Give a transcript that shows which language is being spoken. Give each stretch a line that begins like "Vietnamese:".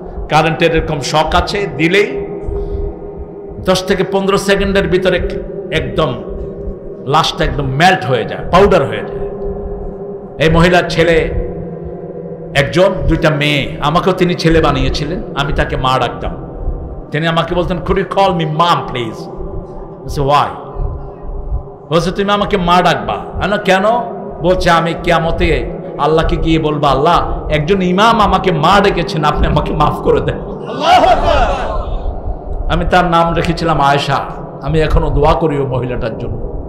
Bangla: কারেন্টের এরকম শক আছে, দিলেই 10 থেকে 15 সেকেন্ডের ভিতরে একদম লাশটা একদম মেল্ট হয়ে যায়, পাউডার হয়ে যায়। এই মহিলার ছেলে একজন, দুইটা মেয়ে। আমাকেও তিনি ছেলে বানিয়েছিলেন, আমি তাকে মা ডাকতাম। তিনি আমাকে বলতেন,
English: could you call me mom please? I said, why?
Bangla: বলছে তুমি আমাকে মা ডাকবা। না কেন? বলছে আমি কিয়ামতে আল্লাহকে গিয়ে বলবো, আল্লাহ একজন ইমাম আমাকে মা ডেকেছেন, আপনি আমাকে মাফ করে দেন। আমি তার নাম রেখেছিলাম আয়েশা। আমি এখনো দোয়া করি ওই মহিলাটার জন্য।